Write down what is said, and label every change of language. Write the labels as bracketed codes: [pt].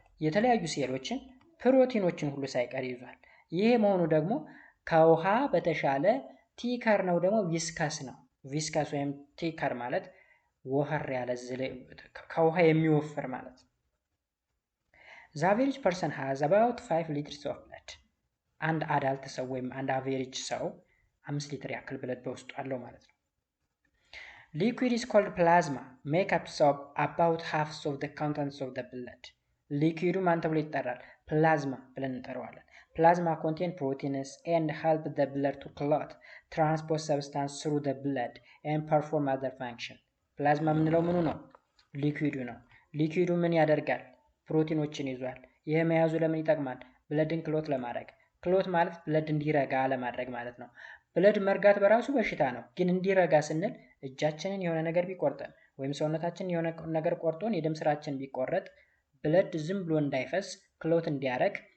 [am] የተለያዩ ሴሎችን ፕሮቲኖችን ሁሉ ሳይቀር ይዟል። ይሄ መሆኑ ደግሞ ከውሃ በተሻለ ቲከር ነው፣ ደግሞ ቪስከስ ነው። ቪስከስ ወይም ቲከር ማለት ወፈር ያለ ከውሃ የሚወፍር ማለት ነው። [en] The average person has about 5 liters of blood. [am] አንድ አዳልት ሰው ወይም አንድ አቬሬጅ ሰው 5 ሊትር ያክል ብለድ በውስጡ አለው ማለት ነው። [en] Liquid is called plasma, make up of about half of the contents of the blood. [am] ሊኩዊዱ ማን ተብሎ ይጠራል? ፕላዝማ ብለን እንጠራዋለን። ፕላዝማ [en] contain proteins and help the blood to clot, transport substance through the blood and perform other function. [am] ፕላዝማ የምንለው ምኑ ነው? ሊኩዊዱ ነው። ሊኩዊዱ ምን ያደርጋል? ፕሮቲኖችን ይዟል። ይህ መያዙ ለምን ይጠቅማል? ብለድን ክሎት ለማድረግ። ክሎት ማለት ብለድ እንዲረጋ ለማድረግ ማለት ነው። ብለድ መርጋት በራሱ በሽታ ነው፣ ግን እንዲረጋ ስንል እጃችንን የሆነ ነገር ቢቆርጠን ወይም ሰውነታችንን የሆነ ነገር ቆርጦን የደም ስራችን ቢቆረጥ ብለድ ዝም ብሎ እንዳይፈስ ክሎት እንዲያደርግ